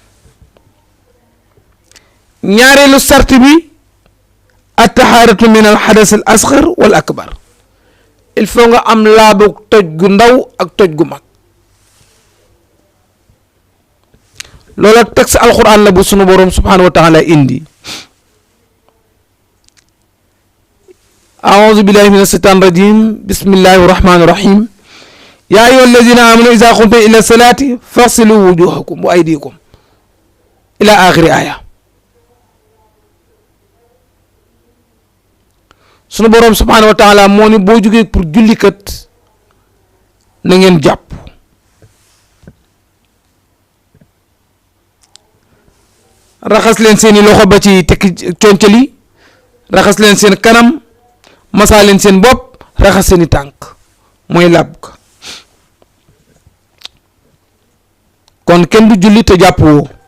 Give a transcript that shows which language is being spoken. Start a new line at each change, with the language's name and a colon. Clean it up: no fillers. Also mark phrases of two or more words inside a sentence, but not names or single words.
Wolof: ñaareelu sart bi
Arabic: الطهارة من الحدث الأصغر والأكبر
French: il faut
Wolof: nga am laabu toj gu ndaw ak toj gu mag. loola texte alquran la bu sunu borom
Arabic: سبحانه وتعالى
Wolof: indi.
Arabic: أعوذ بالله من الشيطان الرجيم بسم الله الرحمن الرحيم يا أيها الذين آمنوا إذا قمتم إلى الصلاة فاغسلوا وجوهكم وأيديكم إلى آخر آية.
Wolof: sunu borom
Arabic: سبحانه وتعالى
Wolof: moo ni boo jógee pour julli kat na ngeen jàpp raxas leen seeni loxo ba ci tekki concali raxas leen seen kanam masaa leen seen bopp raxas seeni tànk mooy làbb ka kon kenn du julli te jàpp woo.